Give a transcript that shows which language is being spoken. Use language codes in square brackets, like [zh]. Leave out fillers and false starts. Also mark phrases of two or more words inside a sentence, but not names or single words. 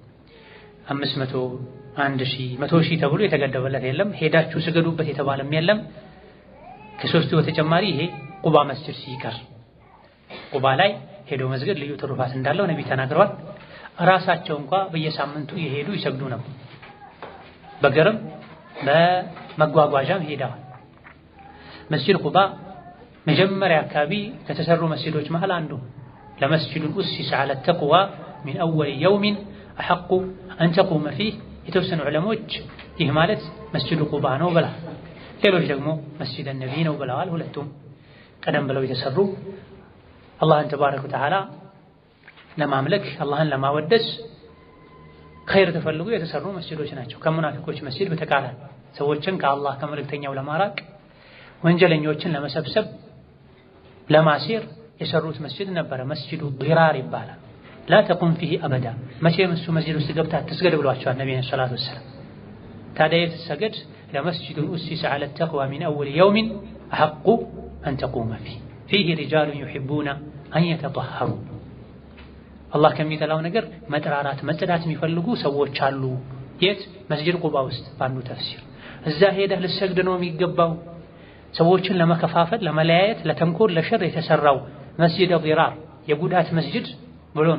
[am] 500 1000 100,000 ተብሎ የተገደበለት የለም። ሄዳችሁ ስገዱበት የተባለም የለም። ከሶስቱ በተጨማሪ ይሄ ቁባ መስጂድ ሲቀር ቁባ ላይ ሄዶ መስገድ ልዩ ትሩፋት እንዳለው ነብይ ተናግረዋል። ራሳቸው እንኳን በየሳምንቱ የሄዱ ይሰግዱ ነበር። በገርም በመጓጓዣም ሄደዋል። መስጂድ ቁባ መጀመሪያ አካባቢ ከተሰሩ መስጂዶች መሃል አንዱ ለመስጂዱ ኡሲስ [ar] على التقوى من اول يوم احق ان تقوم فيه [am] የተወሰኑ ዑለሞች ይህ ማለት መስጂዱ ቁባ ነው ብላ ሌሎች ደግሞ መስጂድ ነብይ ነው ብለዋል። ሁለቱም ቀደም ብለው የተሰሩ አላህን [ar] تبارك وتعالى [am] ለማምለክ አላህን ለማወደስ ኸይር ተፈልጎ የተሰሩ መስጂዶች ናቸው። ከሙናፊቆች መስጂድ በተቃራኒ ሰዎችን ከአላህ ከመልእክተኛው ለማራቅ ወንጀለኞችን ለመሰብሰብ ለማሲር የሰሩት መስጂድ ነበረ። መስጂዱ ዲራር ይባላል። [ar] لا تقم فيه أبدا [am] መቼም እሱ መስጂድ ውስጥ ገብታ አትስገድ ብሏቸዋል ነብዩ [ar] صلى الله عليه وسلم። [am] ታዲያ የተሰገድ ለመስጂዱ ኡሲስ [ar] على التقوى من اول يوم احق ان تقوم فيه رجال يحبون ان يتطهروا [am] አላህ ከሚጠላው ነገር መጥራራት መጽዳት የሚፈልጉ ሰዎች አሉ። የት? መስጂድ ቁባ ውስጥ ባንዱ ተፍሲር እዛ ሄደህ ልሰግድ ነው የሚገባው። ሰዎችን ለመከፋፈል ለመለያየት ለተንኮል ለሸር የተሰራው መስጂድ ዲራር የጉዳት መስጂድ ብሎ ነው